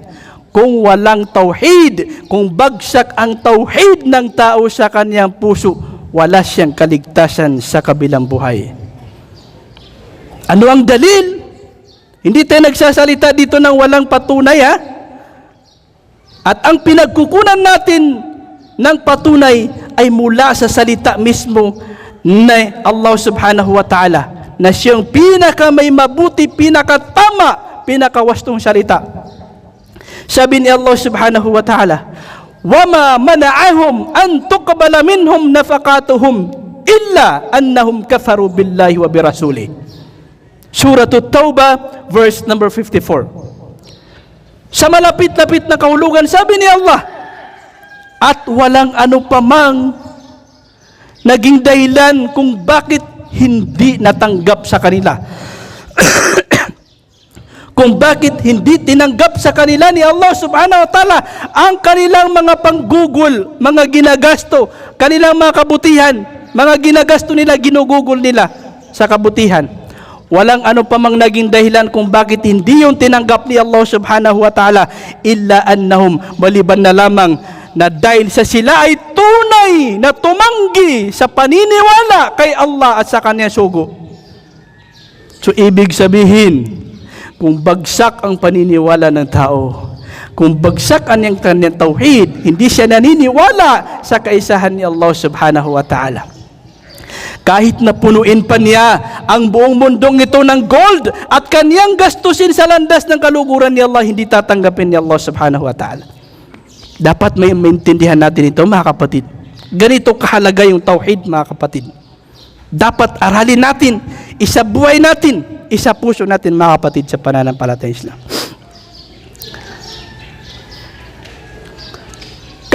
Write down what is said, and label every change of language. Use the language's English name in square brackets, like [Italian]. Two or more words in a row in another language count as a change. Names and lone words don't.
[Filipino] Kung walang tauhid, kung bagsak ang tauhid ng tao sa kanyang puso, wala siyang kaligtasan sa kabilang buhay. Ano ang dalil? Hindi tayo nagsasalita dito ng walang patunay, At ang pinagkukunan natin ng patunay ay mula sa salita mismo na Allah [Arabic] سبحانه وتعالى, [Filipino] na siyang pinaka may mabuti, pinakatama, pinakawastong salita. Sabi ni [Arabic] Allah سبحانه وتعالى, وَمَا مَنَعَهُمْ أَن تُقْبَلَ مِنْهُمْ نَفَقَاتُهُمْ إِلَّا أَنَّهُمْ كَفَرُوا بِاللَّهِ وَبِرَسُولِهِ. [English] Surah At-Tawbah, verse number 54. [Filipino] Sa malapit-lapit na kahulugan, sabi ni Allah, at walang ano pamang naging dahilan kung bakit hindi natanggap sa kanila. Kung bakit hindi tinanggap sa kanila ni Allah [Arabic] سبحانه وتعالى [Filipino] ang kanilang mga panggugol, mga ginagasto, kanilang mga kabutihan, mga ginagasto nila, ginugugol nila sa kabutihan. Walang ano pa mang naging dahilan kung bakit hindi yung tinanggap ni Allah [Arabic] سبحانه وتعالى, إلا أنهم, [Filipino] maliban na lamang na dahil sa sila ay tunay na tumanggi sa paniniwala kay Allah at sa kanyang sugo. So ibig sabihin, kung bagsak ang paniniwala ng tao, kung bagsak ang kanyang tauhid, hindi siya naniniwala sa kaisahan ni Allah [Arabic] سبحانه وتعالى. [Filipino] Kahit na punuin pa niya ang buong mundong ito ng gold at kanyang gastusin sa landas ng kaluguran ni Allah, hindi tatanggapin ni Allah [Arabic] سبحانه وتعالى. [Filipino] Dapat may maintindihan natin ito, mga kapatid. Ganito kahalaga yung tauhid, mga kapatid. Dapat aralin natin, isabuhay natin, isapuso natin, mga kapatid, sa pananampalatayang Islam.